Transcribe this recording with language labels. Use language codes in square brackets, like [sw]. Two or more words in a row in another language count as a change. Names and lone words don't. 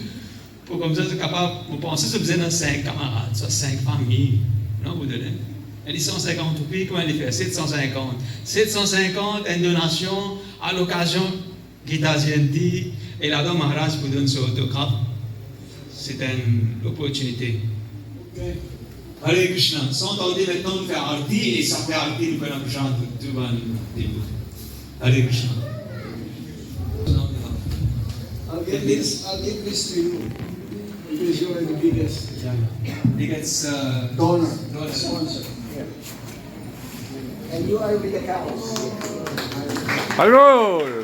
[fr] Pour comme ça, c'est capable, vous pensez que vous êtes dans 5 camarades, soit 5 familles, non, vous donnez. Et les 150 roupies, comment elle fait? 750. 750, une donation à l'occasion Gita Jayanti, et là-dedans, Maharaj vous donne son autographe. C'est une opportunité. Okay. [sa] Hare Krishna. [fr] Sans tarder maintenant, nous faire Arati, et ça fait Arati, nous faisons chant tout le monde. [sa] Hare Krishna. [en] I'll give this to you. Because you are the biggest donor, sponsor. Yeah. And you are with the cows. Hello!